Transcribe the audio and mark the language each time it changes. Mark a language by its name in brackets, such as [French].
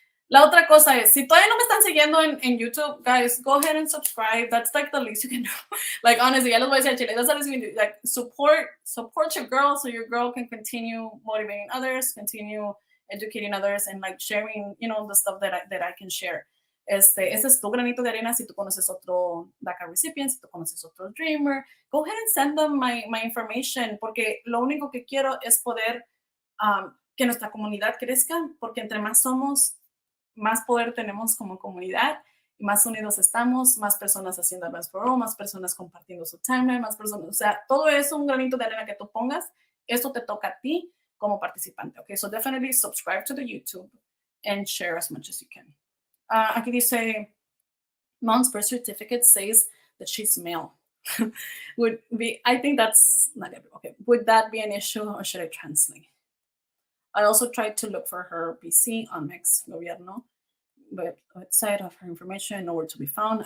[Spanish] La otra cosa es, si todavía no me están siguiendo en YouTube, guys, [English] go ahead and subscribe. That's like the least you can do. Like, honestly, [Spanish] ya les voy a decir, [English] Chile, that's the least you can do. Like, support your girl so your girl can continue motivating others, continue educating others, and like sharing, you know, the stuff that I can share. [Spanish] Ese es tu granito de arena. Si tú conoces otro DACA recipient, si tú conoces otro dreamer, [English] go ahead and send them my information, [Spanish] porque lo único que quiero es poder que nuestra comunidad crezca, porque entre más somos, más poder tenemos como comunidad, y más unidos estamos, más personas haciendo Advance Parole, más personas compartiendo su timeline, más personas, o sea, todo eso, un granito de arena que tú pongas, esto te toca a ti como participante, okay? [English] So definitely subscribe to the YouTube and share as much as you can. [Spanish] Aquí dice, [English] mom's birth certificate says that she's male. I think that's not every, okay. Would that be an issue or should I translate? I also tried to look for her PC on Mex Gobierno website of her information, nowhere to be found.